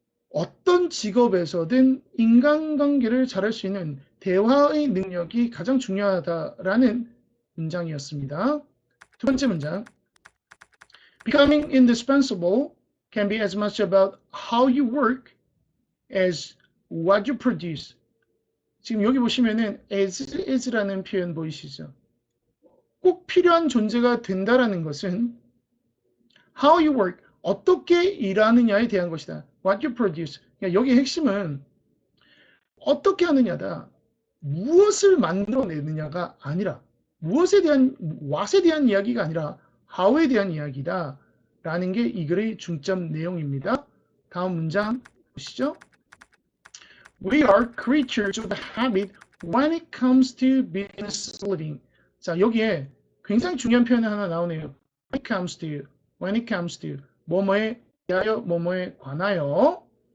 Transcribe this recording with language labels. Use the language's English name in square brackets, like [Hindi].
[Korean] 어떤 직업에서든 인간관계를 잘할 수 있는 대화의 능력이 가장 중요하다라는 문장이었습니다. 두 번째 문장. [English] Becoming indispensable can be as much about how you work as what you produce. [Korean] 지금 여기 보시면은 as is라는 표현 보이시죠? 꼭 필요한 존재가 된다라는 것은 [English] how you work, [Korean] 어떻게 일하느냐에 대한 것이다. [English] What you produce. [Korean] 그러니까 여기 핵심은 어떻게 하느냐다. 무엇을 만들어내느냐가 아니라 무엇에 대한 what에 대한 이야기가 아니라 how에 대한 이야기다. 라는 게 이 글의 중점 내용입니다. 다음 문장 보시죠. [English] We are creatures of habit when it comes to business living. [Korean] 자, 여기에 굉장히 중요한 표현이 하나 나오네요. when it comes to, 뭐뭐에 대하여, 뭐뭐에 관하여.